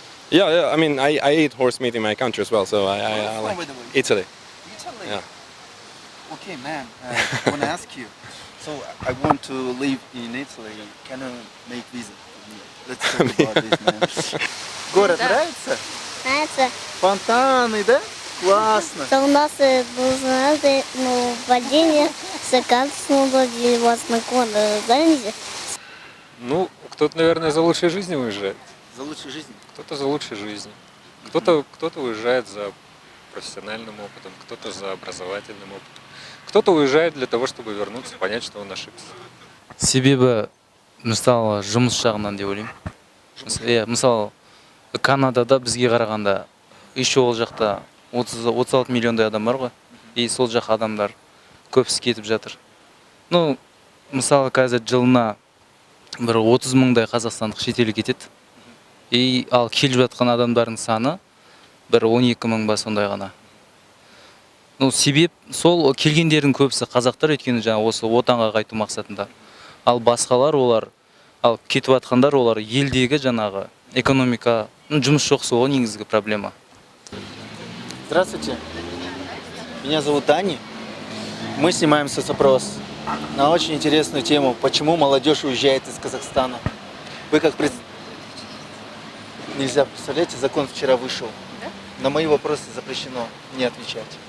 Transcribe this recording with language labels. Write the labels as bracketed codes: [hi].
[en] Yeah, I mean, I ate horse meat in my country as well, so I like Italy. Italy? Yeah. Okay, man, I want to ask you. So, I want to live in Italy. Can you make visa for me? Let's talk about this, man. [ru] Город нравится? Нравится. Фонтаны, да? Классно. То у нас нужно владение саканского владения вас на знаете? Ну, кто-то, наверное, за лучшей жизнью уезжает. За лучшей жизнью? Кто-то за лучшей жизнью. Кто-то уезжает за профессиональным опытом, кто-то за образовательным опытом. Кто-то уезжает для того, чтобы вернуться, понять, что он ошибся. [kk] Себебі, мысалы, жұмыс жағынан деп ойлаймын. Иә, мысалы, Канадада бізге қарағанда [ru] еще [kk] ол жақта 36 миллиондай адам бар ғой. И сол жақ адамдар көбісі кетіп жатыр. Ну, мысалы, қазір жылына бір 30 мыңдай қазақстандық шетелге кетеді. И ал келіп жатқан адамдардың саны бір 12 мың ба сондай ғана. Ну, себеп сол келгендердің көбісі қазақтар, өйткені жаңа осы отанға қайту мақсатында. Ал басқалар олар, ал кетіп жатқандар олар елдегі жаңағы экономика, жұмыс жоқ, сол негізгі проблема. [ru] Здравствуйте. Меня зовут Дани. Мы снимаем соцопрос на очень интересную тему, почему молодежь уезжает из Казахстана. Вы как Нельзя, представляете, закон вчера вышел. Да? На мои вопросы запрещено не отвечать.